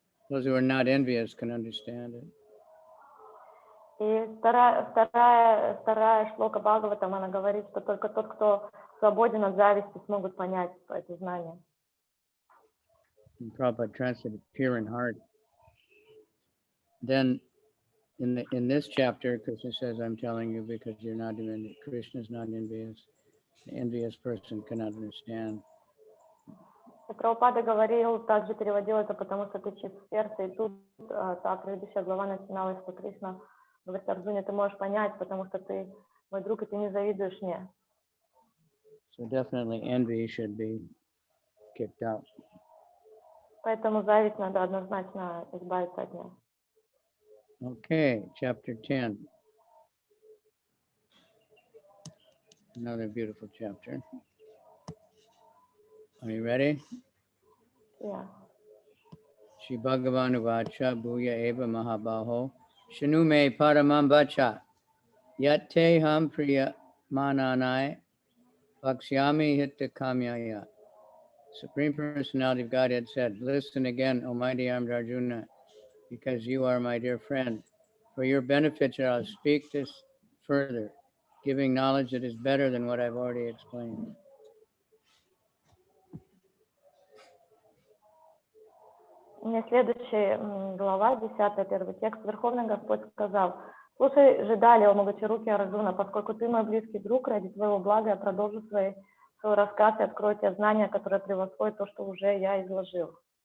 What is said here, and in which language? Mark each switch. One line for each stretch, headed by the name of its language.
English: Those who are not envious can understand it.
Russian: И вторая шлока Бхагаватам, она говорит, что только тот, кто свободен от зависти, смогут понять это знание.
English: And Prabhupada translated pure in heart. Then in this chapter, Krishna says, I'm telling you because you're not envious. Krishna is not envious. The envious person cannot understand.
Russian: Прабхупада говорил, также переводил это, потому что ты чист в сердце, и тут та предыдущая глава начиналась, что Кришна говорит, Арджуне, ты можешь понять, потому что ты мой друг, и ты не завидуешь мне.
English: So definitely envy should be kicked out.
Russian: Поэтому зависть надо однозначно избавиться от нее.
English: Okay, chapter 10. Another beautiful chapter. Are you ready? Yeah.
Sanskrit: Shri Bhagavan Uvacha Bhuya Eva Mahabaho Shanu Me Paramam Vacha Yatte Ham Priya Mananai Vakshyami Hitta Kamyaya.
English: Supreme Personality of Godhead said, listen again, O mighty armed Arjuna, because you are my dear friend. For your benefit shall I speak this further, giving knowledge that is better than what I've already explained.
Russian: У меня следующая глава, 10, первый текст. Верховный Господь сказал, слушай же далее, о могучеруки Арджуна, поскольку ты мой близкий друг, ради твоего блага я продолжу свой рассказ и открою те знания, которые превосходят то, что уже я изложил.